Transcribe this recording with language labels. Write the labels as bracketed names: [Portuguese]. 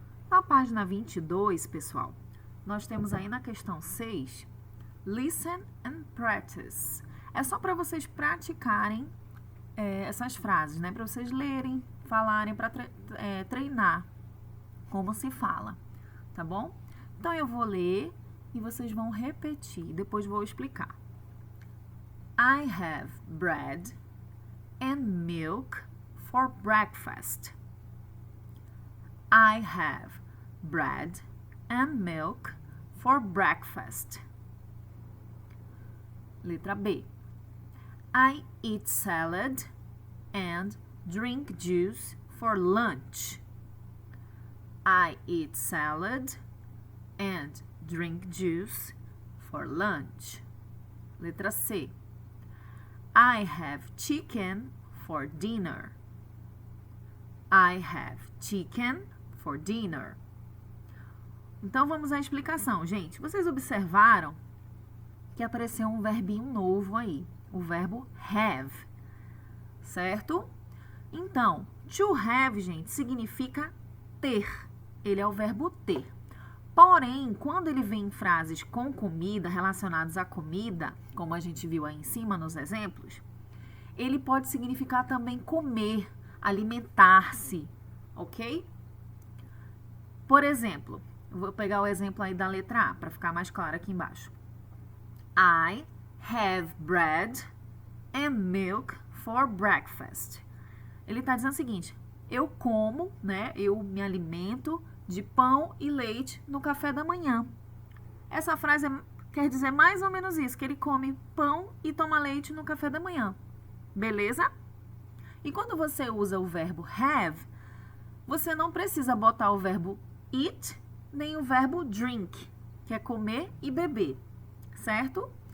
[Portuguese] Na página 22, pessoal, nós temos aí na questão 6, [English] listen and practice. [Portuguese] É só para vocês praticarem essas frases, né? Para vocês lerem, falarem, para treinar como se fala, tá bom? Então, eu vou ler e vocês vão repetir, depois vou explicar. [English] I have bread and milk for breakfast. I have bread and milk for breakfast. [Portuguese] Letra B. [English] I eat salad and drink juice for lunch. I eat salad and drink juice for lunch. [Portuguese] Letra C. [English] I have chicken for dinner. I have chicken for dinner. [Portuguese] Então, vamos à explicação, gente. Vocês observaram que apareceu um verbinho novo aí, o verbo have, certo? Então, to have, gente, significa ter. Ele é o verbo ter. Porém, quando ele vem em frases com comida, relacionadas à comida, como a gente viu aí em cima nos exemplos, ele pode significar também comer, alimentar-se, ok? Por exemplo, eu vou pegar o exemplo aí da letra A, para ficar mais claro aqui embaixo. [English] I have bread and milk for breakfast. [Portuguese] Ele está dizendo o seguinte, eu como, né, eu me alimento de pão e leite no café da manhã. Essa frase quer dizer mais ou menos isso, que ele come pão e toma leite no café da manhã. Beleza? E quando você usa o verbo have, você não precisa botar o verbo eat, nem o verbo drink, que é comer e beber, certo?